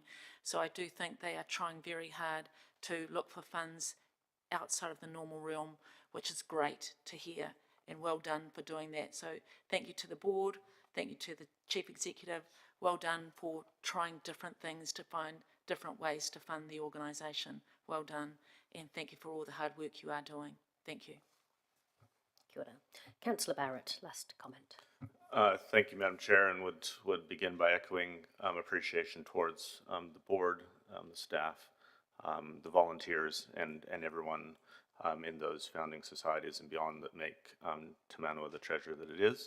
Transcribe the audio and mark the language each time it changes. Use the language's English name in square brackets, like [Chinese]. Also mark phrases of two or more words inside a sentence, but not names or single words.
[English] So I do think they are trying very hard to look for funds outside of the normal realm, which is great to hear, and well done for doing that. So thank you to the board, thank you to the Chief Executive, well done for trying different things to find different ways to fund the organisation. Well done, and thank you for all the hard work you are doing. Thank you. [Māori] Kia ora. [English] Councillor Barrett, last comment. Thank you, Madam Chair, and would begin by echoing appreciation towards the board, the staff, the volunteers, and everyone in those founding societies and beyond that make Te Manawa the treasure that it is.